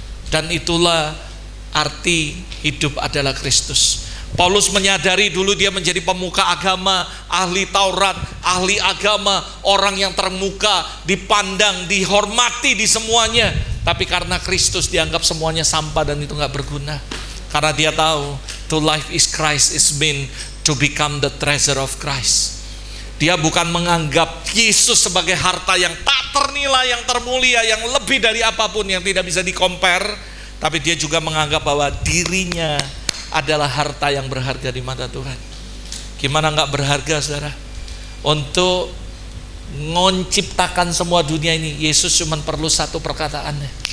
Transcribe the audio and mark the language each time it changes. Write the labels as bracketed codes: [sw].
[id] Dan itulah arti hidup adalah Kristus. Paulus menyadari dulu dia menjadi pemuka agama, ahli Taurat, ahli agama, orang yang termuka, dipandang, dihormati di semuanya. Tapi karena Kristus dianggap semuanya sampah dan itu gak berguna. Karena dia tahu, [en] to life is Christ is mean to become the treasure of Christ. [id] Dia bukan menganggap Yesus sebagai harta yang tak ternilai, yang termulia, yang lebih dari apapun, yang tidak bisa di-compare. Tapi dia juga menganggap bahwa dirinya adalah harta yang berharga di mata Tuhan. Gimana gak berharga, saudara? Untuk menciptakan semua dunia ini, Yesus cuma perlu satu perkataannya.